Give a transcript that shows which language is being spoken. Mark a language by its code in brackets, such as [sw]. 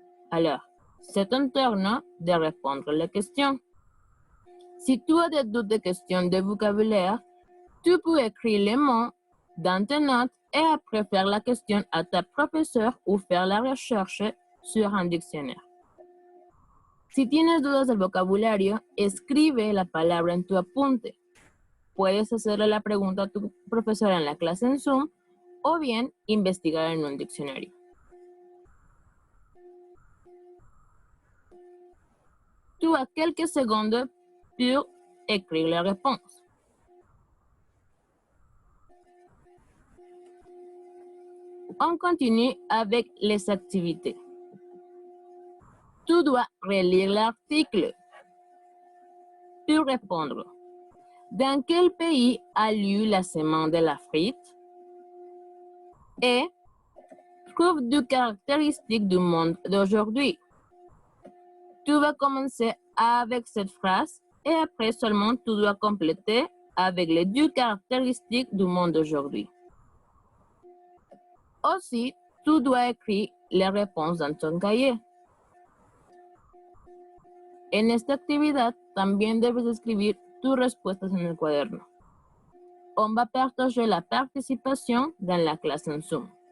[fr] Alors, c'est un tournant de répondre les questions. Si tu as des doutes de questions de vocabulaire, tu peux écrire les mots dans tes notes et après faire la question à ta professeure ou faire la recherche sur un diccionnaire. [es] Si tienes dudas del vocabulario, escribe la palabra en tu apunte. Puedes hacerle la pregunta a tu profesora en la clase en Zoom o bien investigar en un diccionario. [fr] Tu as quelques secondes pour écrire la réponse. On continue avec les activités. Tu dois relire l'article pour répondre. Dans quel pays a lieu la semaine de la frite? Et trouve deux caractéristiques du monde d'aujourd'hui. Tu vas commencer avec cette phrase et après seulement tu dois compléter avec les deux caractéristiques du monde d'aujourd'hui. Aussi, tu dois écrire les réponses dans ton cahier. [es] En esta actividad también debes escribir tus respuestas en el cuaderno. [fr] On va partager la participation dans la clase en Zoom.